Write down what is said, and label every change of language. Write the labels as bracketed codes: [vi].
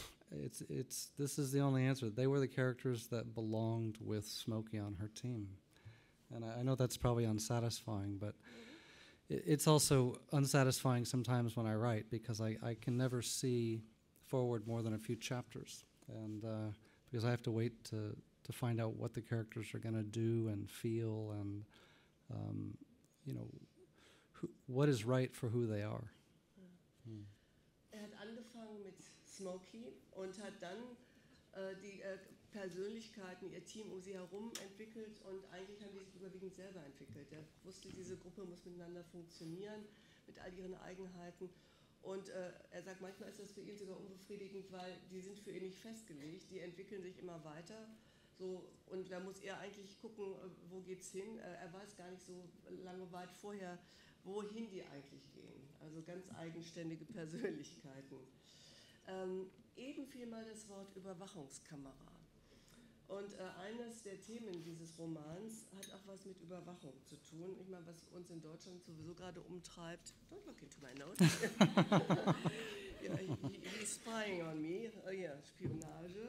[en] This is the only answer. They were the characters that belonged with Smoky on her team, and I know that's probably unsatisfying, but it's also unsatisfying sometimes when I write because I can never see forward more than a few chapters, and because I have to wait to find out what the characters are going to do and feel, and you know, what is right for who they are. [de] Hat angefangen mit Smoky und hat dann die Persönlichkeiten, ihr Team um sie herum entwickelt und eigentlich haben die sich überwiegend selber entwickelt. Er wusste, diese Gruppe muss miteinander funktionieren, mit all ihren Eigenheiten und er sagt, manchmal ist das für ihn sogar unbefriedigend, weil die sind für ihn nicht festgelegt, die entwickeln sich immer weiter. So, und da muss er eigentlich gucken, wo geht's hin. Er weiß gar nicht so lange weit vorher, wohin die eigentlich gehen. Also ganz eigenständige Persönlichkeiten. Eben fiel mal das Wort Überwachungskamera. Und eines der Themen dieses Romans hat auch was mit Überwachung zu tun. Ich meine, was uns in Deutschland sowieso gerade umtreibt. [en] Don't look into my notes. Yeah, he's spying on me. Oh yeah, Spionage.